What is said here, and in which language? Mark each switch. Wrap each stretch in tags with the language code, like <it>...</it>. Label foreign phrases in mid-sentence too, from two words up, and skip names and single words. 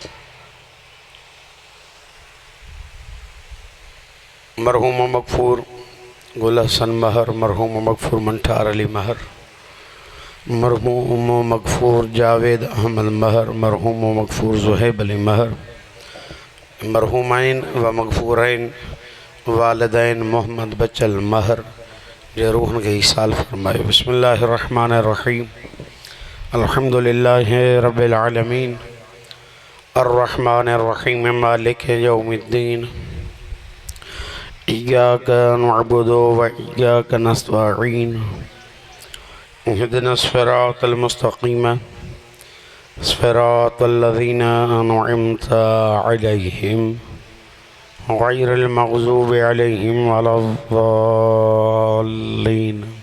<sd>मरहूम मगफूर गुल हसन महर, मरहूम मगफूर मंठार अली महर, मरहूम मगफूर जावेद अहमद महर, मरहूम मगफूर ज़ुहैब अली महर, मरहूमैन व मगफूरैन वालिदैन मोहम्मद बचल महर जे रूहन के ईसाल फरमाए।</sd> <ar>بسم الله الرحمن الرحيم. الحمد لله رب العالمين الرحمن الرحيم مالك يوم الدين إياك نعبد وإياك نستعين اهدنا الصراط المستقيم صراط الذين أنعمت عليهم غير المغضوب عليهم ولا الضالين.</ar>